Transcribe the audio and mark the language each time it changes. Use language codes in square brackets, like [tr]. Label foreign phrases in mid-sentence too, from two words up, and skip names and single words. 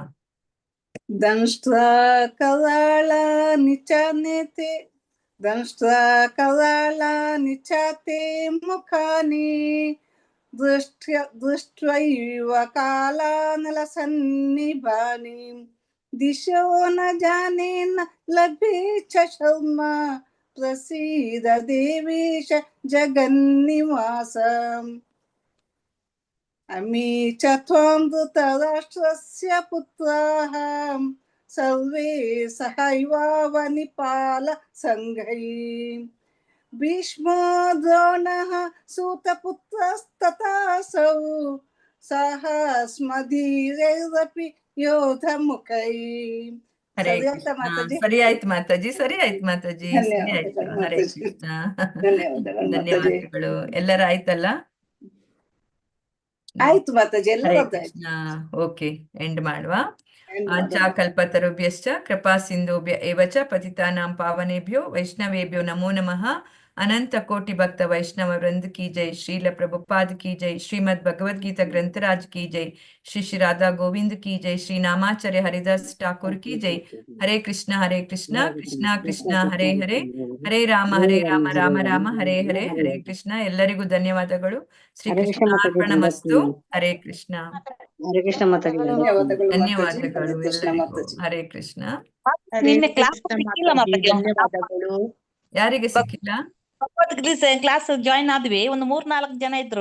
[sa] ದಂಷ್ಟ್ರಾ ಕರಾಳ ನಿಚಾನೇತೆ ದಂಷ್ಟ್ರಾ ಕರಾಳ ನಿಚಾತೆ ಮುಖಾನಿ ದೃಷ್ಟ್ವೈವ ಕಾಲಾನಲಸನ್ನಿಭಾನಿ ದಿಶೋ ನ ಜಾನೇ ನ ಲಭೆ ಚ ಶರ್ಮ ಪ್ರಸೀದ ದೇವೇಶ ಜಗನ್ನಿವಾಸ. ಅಮಿ ಚ ತ್ವಾಂ ಧೃತರಾಷ್ಟ್ರಸ್ಯ ಪುತ್ರಾಃ ಸರ್ವೇ ಸಹೈವಾವನಿಪಾಲ ಸಂಘೈ ಭೀಷ್ಮೋ ದ್ರೋಣಃ ಸೂತಪುತ್ರಸ್ತಥಾಸೌ ಸಹಸ್ಮಧೀರೈರಪಿ ಯೋಧಮುಖೈ. ಹರೇ ಕೃಷ್ಣ. [kn] ಸರಿ ಆಯ್ತು ಮಾತಾಜಿ. ಸರಿ ಆಯ್ತು ಮಾತಾಜಿ. ಸರಿ ಆಯ್ತು. [sa] ಹರೇ ಕೃಷ್ಣ. [kn] ಧನ್ಯವಾದಗಳು. ಎಲ್ಲರ ಆಯ್ತಲ್ಲ? ಆಯ್ತು ಮಾತಾಜಿ. [sa] ಹರೇ ಕೃಷ್ಣ. [en] okay, end [sa] ಮಾಡುವ. ಆಚಾ ಕಲ್ಪತರುಭ್ಯಶ್ಚ ಕೃಪಾ ಸಿಂಧುಭ್ಯ ಏವ ಚ ಪತಿತಾನಾಂ ಪಾವನೇಭ್ಯೋ ವೈಷ್ಣವೇಭ್ಯೋ ನಮೋ ನಮಃ. [hi] अनंत कोटि भक्त वैष्णव वृंद की जय. श्रील प्रभुपाद की जय. श्रीमद् भगवद गीता ग्रंथराज की जय. श्री श्री राधा गोविंद की जय. श्री नामाचार्य हरिदास ठाकुर की जय. [sa] हरे कृष्ण कृष्ण कृष्ण हरे हरे, हरे राम राम राम हरे हरे, हरे कृष्ण. [kn] ಎಲ್ಲರಿಗೂ ಧನ್ಯವಾದಗಳು. [sa] ಶ್ರೀ ಕೃಷ್ಣ ಅರ್ಪಣಮಸ್ತು. ಹರೇ ಕೃಷ್ಣ. ಹರೇ ಕೃಷ್ಣ ಮಾತಾಡಿ. [kn] ಧನ್ಯವಾದಗಳು ಎಲ್ಲರಿಗೂ. [sa] ಹರೇ ಕೃಷ್ಣ. [kn] ಧನ್ಯವಾದಗಳು. ಯಾರಿಗೆ ಸಿಕ್ಕಿಲ್ಲ? [en] class join [kn] ಆದ್ವಿ. ಒಂದು 3-4 ಜನ ಇದ್ರು.